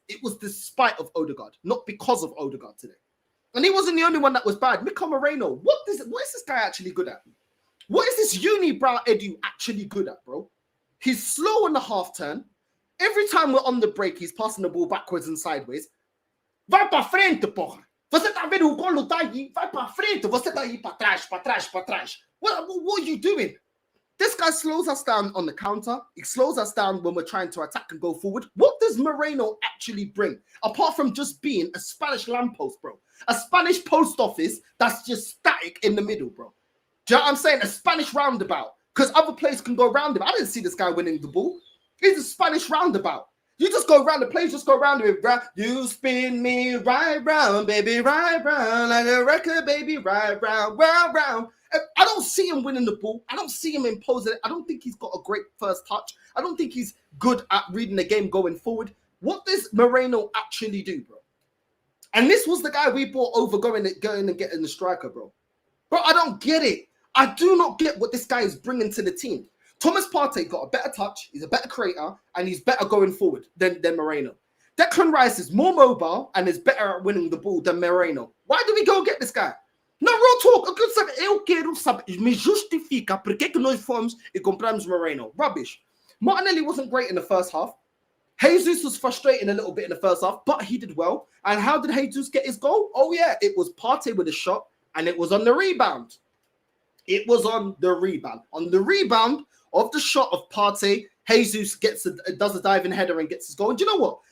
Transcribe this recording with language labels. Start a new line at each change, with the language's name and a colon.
English: It was despite of Odegaard, not because of Odegaard today. And he wasn't the only one that was bad. Mika Merino, what is this guy actually good at? What is this unibrow Edu actually good at, bro? He's slow on the half turn. Every time we're on the break, he's passing the ball backwards and sideways.
Portuguese: Vai para frente, porra. Você tá vendo o golo tá aí? Vai para frente. Você tá aí para trás, para trás, para trás.
English: What are you doing? This guy slows us down on the counter. He slows us down when we're trying to attack and go forward. What does Merino actually bring? Apart from just being a Spanish lamppost, bro. A Spanish post office that's just static in the middle, bro. Do you know what I'm saying? A Spanish roundabout. Because other players can go around him. I didn't see this guy winning the ball. He's a Spanish roundabout. You just go around, the players just go around with, you spin me right round, baby, right round, like a record, baby, right round, round, round. I don't see him winning the ball. I don't see him imposing it. I don't think he's got a great first touch. I don't think he's good at reading the game going forward. What does Merino actually do, bro? And this was the guy we brought over going and getting the striker, bro. Bro, I don't get it. I do not get what this guy is bringing to the team. Thomas Partey got a better touch, he's a better creator, and he's better going forward than Merino. Declan Rice is more mobile and is better at winning the ball than Merino. Why do we go get this guy? No, real talk.
Portuguese: Eu quero saber, me justifica porque que nós fomos e compramos Merino.
English: Rubbish. Martinelli wasn't great in the first half. Jesus was frustrating a little bit in the first half, but he did well. And how did Jesus get his goal? Oh, yeah, it was Partey with a shot, and it was on the rebound. It was on the rebound. On the rebound of the shot of Partey, Jesus does a diving header and gets his goal. And do you know what?